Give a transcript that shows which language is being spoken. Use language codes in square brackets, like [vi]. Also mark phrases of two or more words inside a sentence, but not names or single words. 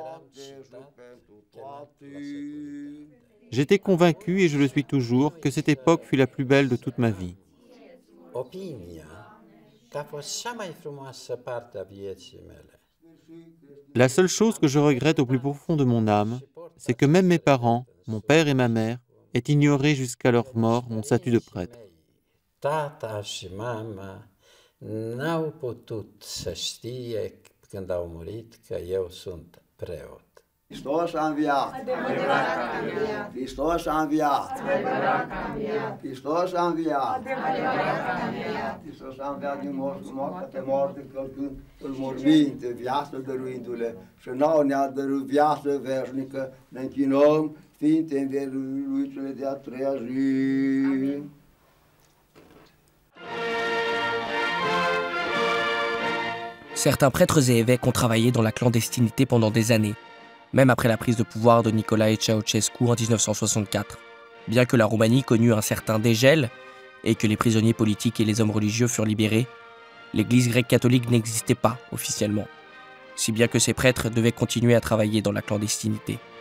[fr] J'étais convaincu, et je le suis toujours, que cette époque fut la plus belle de toute ma vie. La seule chose que je regrette au plus profond de mon âme, c'est que même mes parents, mon père et ma mère, aient ignoré jusqu'à leur mort mon statut de prêtre. [ro] Tata și mama n-au putut să știe când au murit că eu sunt preot. Hristos a înviat! Hristos a înviat! Hristos a înviat! Hristos a înviat din moarte pe moarte, călcând în morminte, viață dăruindu-le, și nouă ne-a dăruit viață veșnică, ne închinăm, fiind învieruitele de a treia zi. [fr] Certains prêtres et évêques ont travaillé dans la clandestinité pendant des années, même après la prise de pouvoir de Nicolae Ceausescu en 1964. Bien que la Roumanie connut un certain dégel et que les prisonniers politiques et les hommes religieux furent libérés, l'église grecque catholique n'existait pas officiellement, si bien que ces prêtres devaient continuer à travailler dans la clandestinité.